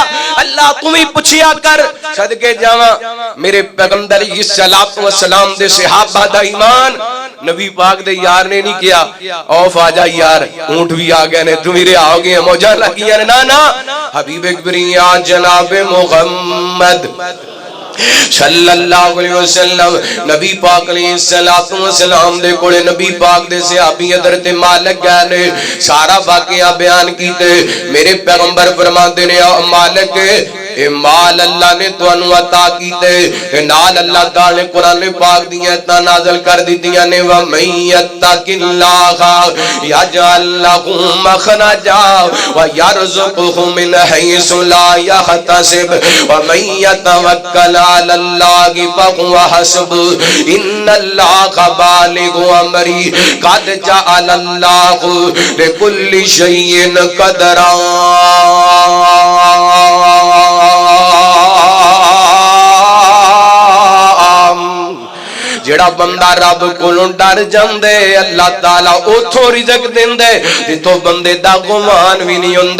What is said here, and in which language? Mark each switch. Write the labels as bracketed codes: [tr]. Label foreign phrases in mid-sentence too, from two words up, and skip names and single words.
[pa] اللہ توں بھی پچھیا کر. صدقے جاواں میرے پیغمبر [ar] عليه الصلاة والسلام [pa] دے صحابہ دا ایمان. نبی پاک دے یار نے نہیں کیا عوف آ جا یار، اونٹ بھی آ گئے نے، توں بھی آ گئے، موجاں لگیاں نے. نا نا، حبیب کریم جناب محمد [ar] صلى الله عليه وسلم [pa] نبی پاک [ar] عليه الصلاة والسلام [pa] دے کولے نبی پاک دے صحابی حضرت مالک گئے نے، سارا واقعہ بیان کیتے. میرے پیغمبر فرماندے نے مالک اے مال اللہ نے تہانوں عطا کیتے, اے نال اللہ تعالیٰ نے قرآن پاک دیاں آیتاں نازل کر دتیاں نے, [ar] ومن يتق الله يجعل له مخرجا ويرزقه من حيث لا يحتسب ومن يتوكل على الله فهو حسبه إن الله بالغ أمره قد جعل الله لكل شيء قدرا. [pa] جیہڑا بندہ رب کولوں ڈر جاندے اللہ تعالیٰ اوتھوں رزق دیندے جتھوں بندے دا گمان بھی نہیں ہندا.